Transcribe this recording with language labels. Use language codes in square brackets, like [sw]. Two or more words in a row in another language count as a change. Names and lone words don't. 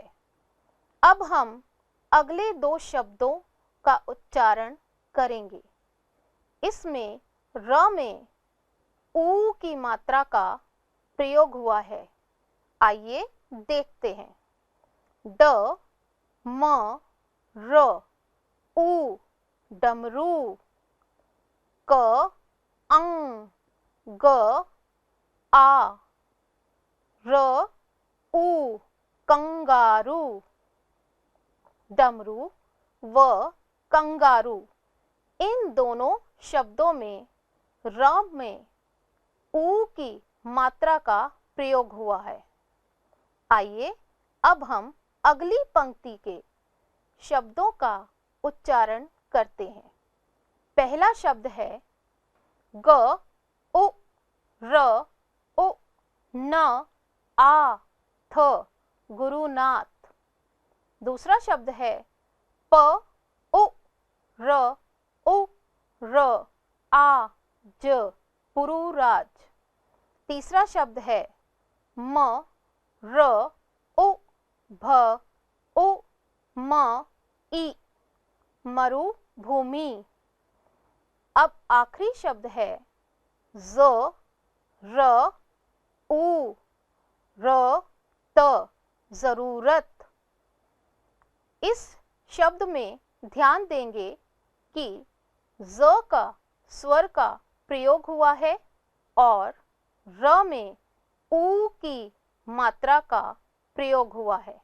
[hi] अब हम अगले दो शब्दों का उच्चारण करेंगे। इसमें र में उ की मात्रा का प्रयोग हुआ है। आइए देखते हैं। ड म र उ डमरू। क अंग ग आ र उ कंगारू। डमरू व कंगारू, इन दोनों शब्दों में र में उ की मात्रा का प्रयोग हुआ है। आइए अब हम अगली पंक्ति के शब्दों का उच्चारण करते हैं। पहला शब्द है ग उ र उ न आ थ गुरुनाथ। दूसरा शब्द है प उ र उ र आ ज पुरुराज। तीसरा शब्द है म र उ भ उ म ई मरुभूमि। अब आखिरी शब्द है ज र उ र त जरूरत। इस शब्द में ध्यान देंगे कि ज का स्वर का प्रयोग हुआ है और र में उ की मात्रा का प्रयोग हुआ है।